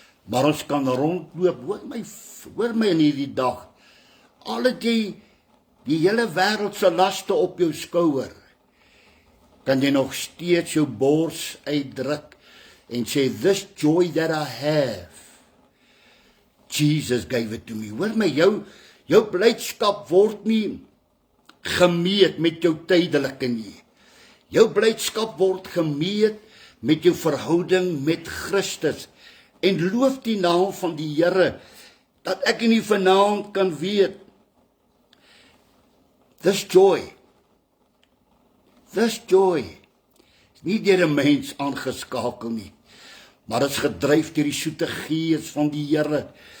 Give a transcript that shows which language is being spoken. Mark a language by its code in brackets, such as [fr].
[af] Maar ons kan rondloop, hoor my in hierdie dag, al het jy die hele wêreld se laste op jou skouer, kan jy nog steeds jou bors uitdruk en sê, [en] this joy that I have, Jesus gave it to me. [af] Hoor my, jou blydskap word nie gemeet met jou tydelike nie. Jou blydskap word gemeet met jou verhouding met Christus. En loof die naam van die Here, dat ek in die vanaand kan weet, [en] this joy, [af] is nie deur 'n mens aangeskakel nie, maar is gedryf deur die soete gees van die Here,